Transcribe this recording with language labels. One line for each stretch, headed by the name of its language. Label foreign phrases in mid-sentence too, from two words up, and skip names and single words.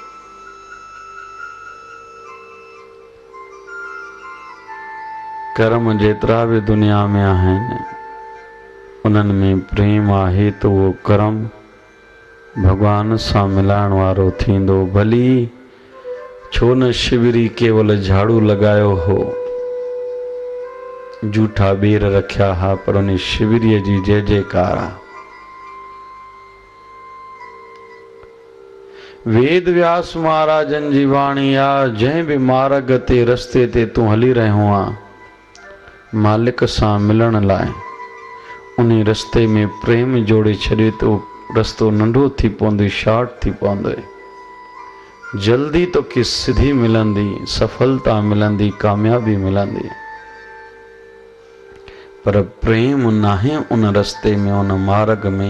Sindhi: कर्म जेतिरा भी दुनिया में आहिनि, उन्हनि में प्रेम आहे त उहो कर्म भगवान सां मिलाइण वारो थींदो। भली छो न शिविरी केवल झाड़ू लॻायो हो, जूठा ॿेर रखिया हा, पर उन शिविरीअ जी जय जयकार आहे। वेद व्यास महाराजन जी वाणी आहे, जंहिं बि मार्ग ते रस्ते ते तूं हली रहियो आहे मालिक सां मिलण लाइ, उन रस्ते में प्रेम जोड़े छॾे तो रस्तो नंढो थी पवंदो, शॉर्ट थी पवंदो। जल्दी तोखे सिधी मिलंदी, सफलता मिलंदी, कामयाबी मिलंदी, पर प्रेम नाहे उन रस्ते में, उन मार्ग में।